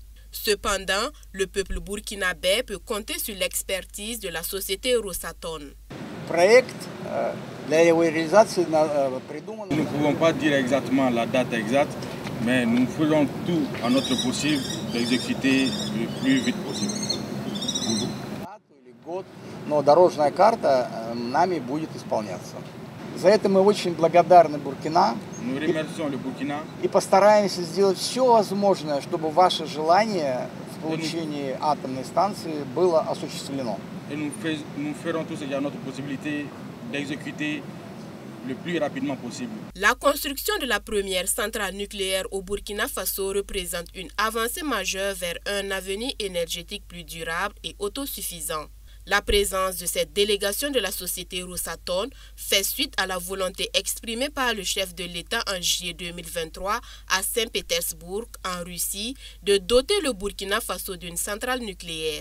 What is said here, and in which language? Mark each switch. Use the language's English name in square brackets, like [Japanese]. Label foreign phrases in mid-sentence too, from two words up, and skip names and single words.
[French] Cependant, le peuple burkinabé peut compter sur l'expertise de la société Rosatom. Nous ne pouvons pas dire exactement la date exacte, mais nous faisons tout à notre possible d'exécuter le plus vite possible. [Russian] Но дорожная карта нами будет исполняться. За это мы очень благодарны Буркина и постараемся сделать все возможное, чтобы ваше желание в получении атомной станции было осуществлено. [French] Nous ferons tout ce qui est à notre possibilité d'exécuter le plus rapidement possible. La construction de la première centrale nucléaire au Burkina Faso représente une avancée majeure vers un avenir énergétique plus durable et autosuffisant. La présence de cette délégation de la société Rosatom fait suite à la volonté exprimée par le chef de l'État en juillet 2023 à Saint-Pétersbourg, en Russie, de doter le Burkina Faso d'une centrale nucléaire.